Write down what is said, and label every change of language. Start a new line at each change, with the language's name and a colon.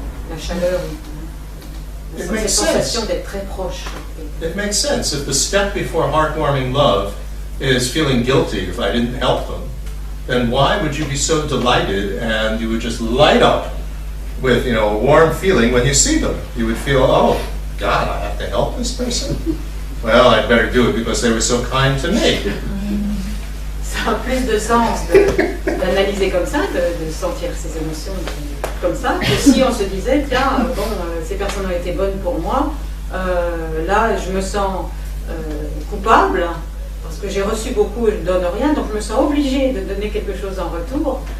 French: La chaleur, cette sensation d'être très proche.
English: It makes sense. If the step before heartwarming love is feeling guilty if I didn't help them, then why would you be so delighted and you would just light up with, a warm feeling when you see them? You would feel, oh, God, I have to help this person? Well, I'd better do it because they were so kind to me.
French: Ça a plus de sens d'analyser comme ça, de sentir ces émotions comme ça, que si on se disait, tiens, ces personnes ont été bonnes pour moi, là, je me sens coupable, parce que j'ai reçu beaucoup et je ne donne rien, donc je me sens obligée de donner quelque chose en retour.